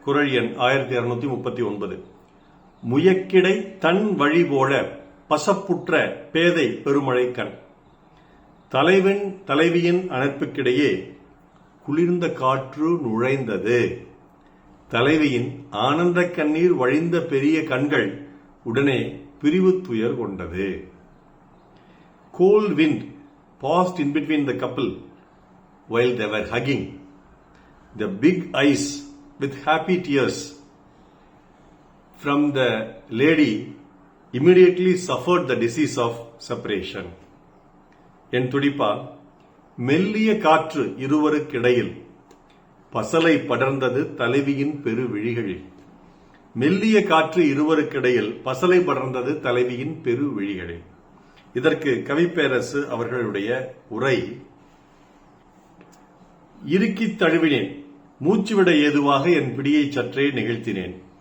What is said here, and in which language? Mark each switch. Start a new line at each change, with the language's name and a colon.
Tamil: குறள் எண் 1239. முயக்கிடை தன் வழி போல பசப்புற்ற பேதை பெருமழை கண். தலைவன் தலைவியின் அணைப்புக்கிடையே குளிர்ந்த காற்று நுழைந்தது. தலைவியின் ஆனந்த கண்ணீர் வழிந்த பெரிய கண்கள் உடனே பிரிவு துயர் கொண்டது.
English: Cold wind passed in between the couple while they were hugging. The big eyes with happy tears from the lady immediately suffered the disease of separation.
Tamil: என் துடிப்பா, மெல்லிய காற்று இருவருக்கிடையில் பசலை படர்ந்தது தலைவியின் பெரு விழிகளில். மெல்லிய காற்று இருவருக்கிடையில் பசலை படர்ந்தது தலைவியின் பெரு விழிகளில். இதற்கு கவிப்பேரசு அவர்களுடைய உரை: இறுக்கித் தழுவினேன், மூச்சுவிட ஏதுவாக என் பிடியை சற்றே நிகழ்த்தினேன்.